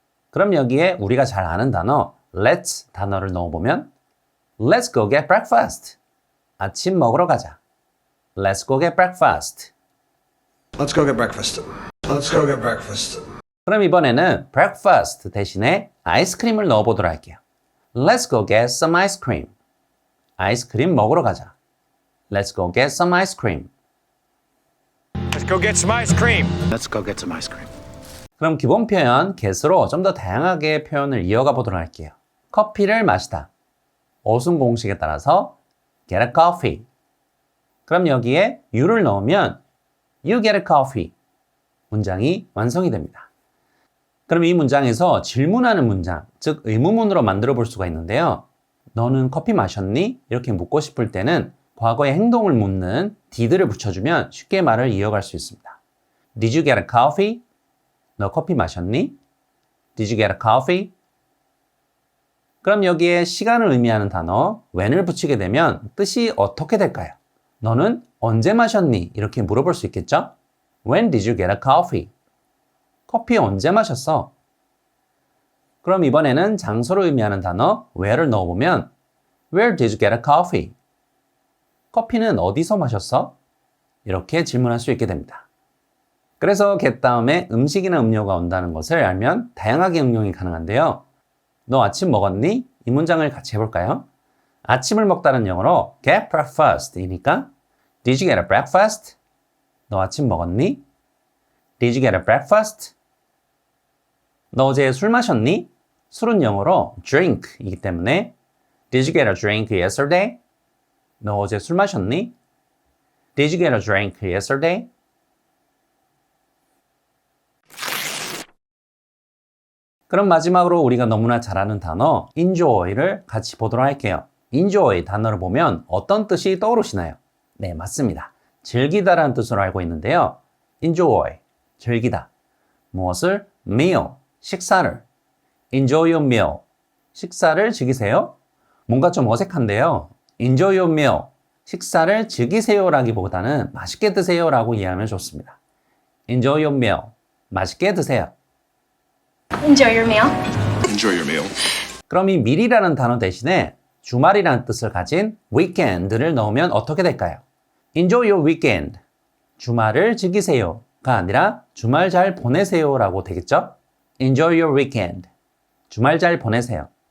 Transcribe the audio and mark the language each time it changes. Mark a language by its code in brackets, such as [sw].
[ko] 그럼 여기에 우리가 잘 아는 단어 let's 단어를 넣어보면 [en] Let's go get breakfast. [ko] 아침 먹으러 가자. [en] Let's go get breakfast. Let's go get breakfast. Let's go get breakfast. [ko] 그럼 이번에는 breakfast 대신에 아이스크림을 넣어보도록 할게요. [en] Let's go get some ice cream. [ko] 아이스크림 먹으러 가자. [en] Let's go get some ice cream. Let's go get some ice cream. Let's go get some ice cream. [ko] 그럼 기본 표현 get으로 좀 더 다양하게 표현을 이어가 보도록 할게요. 커피를 마시다. 어순 공식에 따라서 [en] get a coffee. [ko] 그럼 여기에 you를 넣으면 [en] you get a coffee. [ko] 문장이 완성이 됩니다. 그럼 이 문장에서 질문하는 문장, 즉 의문문으로 만들어 볼 수가 있는데요. 너는 커피 마셨니? 이렇게 묻고 싶을 때는 과거의 행동을 묻는 did를 붙여주면 쉽게 말을 이어갈 수 있습니다. [en] Did you get a coffee? [ko] 너 커피 마셨니? [en] Did you get a coffee? [ko] 그럼 여기에 시간을 의미하는 단어 when을 붙이게 되면 뜻이 어떻게 될까요? 너는 언제 마셨니? 이렇게 물어볼 수 있겠죠? [en] When did you get a coffee? [ko] 커피 언제 마셨어? 그럼 이번에는 장소를 의미하는 단어 where를 넣어보면 [en] Where did you get a coffee? [ko] 커피는 어디서 마셨어? 이렇게 질문할 수 있게 됩니다. 그래서 get 다음에 음식이나 음료가 온다는 것을 알면 다양하게 응용이 가능한데요. 너 아침 먹었니? 이 문장을 같이 해볼까요? 아침을 먹다는 영어로 [en] get breakfast 이니까 Did you get a breakfast? [ko] 너 아침 먹었니? [en] Did you get a breakfast? [ko] 너 어제 술 마셨니? 술은 영어로 [en] drink 이기 때문에 Did you get a drink yesterday? [ko] 너 어제 술 마셨니? [en] Did you get a drink yesterday? [ko] 그럼 마지막으로 우리가 너무나 잘 아는 단어 enjoy를 같이 보도록 할게요. enjoy 단어를 보면 어떤 뜻이 떠오르시나요? 네, 맞습니다. 즐기다라는 뜻으로 알고 있는데요. enjoy, 즐기다. 무엇을? meal, 식사를. [en] enjoy your meal, [ko] 식사를 즐기세요? 뭔가 좀 어색한데요. [en] enjoy your meal, [ko] 식사를 즐기세요라기보다는 맛있게 드세요라고 이해하면 좋습니다. [en] enjoy your meal, [ko] 맛있게 드세요. [en] Enjoy your meal. Enjoy your meal. [ko] 그럼 이 밀이라는 단어 대신에 주말이라는 뜻을 가진 weekend를 넣으면 어떻게 될까요? [en] Enjoy your weekend. [ko] 주말을 즐기세요가 아니라 주말 잘 보내세요라고 되겠죠? [en] Enjoy your weekend. [ko] 주말 잘 보내세요.